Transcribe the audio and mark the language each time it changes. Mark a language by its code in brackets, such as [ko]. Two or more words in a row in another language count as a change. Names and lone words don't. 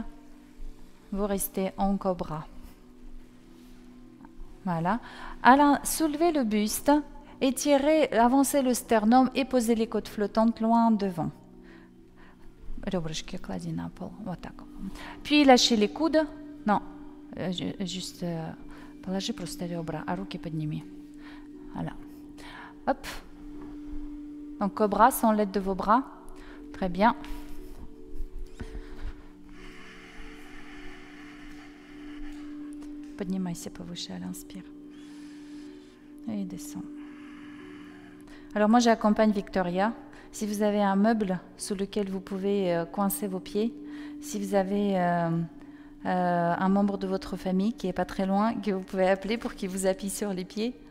[fr] Vous restez en cobra. Voilà. Alors, soulevez le buste, étirez, avancez le sternum et posez les côtes flottantes loin devant. Puis lâchez les coudes. Non, juste [ru] положи просто ребра, а руки подними. [fr] Voilà. Hop. Donc cobra sans l'aide de vos bras. Très bien. [ru] Поднимайся повыше [fr] à l'inspire. Et descends. Alors moi j'accompagne Victoria. Si vous avez un meuble sous lequel vous pouvez coincer vos pieds, si vous avez un membre de votre famille qui n'est pas très loin, que vous pouvez appeler pour qu'il vous appuie sur les pieds.